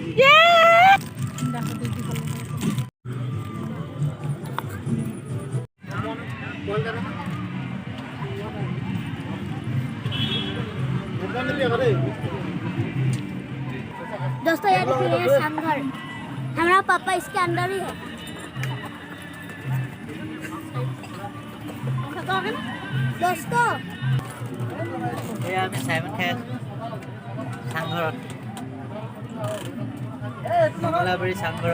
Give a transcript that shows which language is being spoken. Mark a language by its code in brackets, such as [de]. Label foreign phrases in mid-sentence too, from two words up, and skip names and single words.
[hi] दोस्तों ये देखिए ये संघर हमारा पापा इसके अंदर ही है दोस्तों [as] এয়া আমি চাইমন খাই আছো চাংঘৰত কমলাবাৰী চাংঘৰত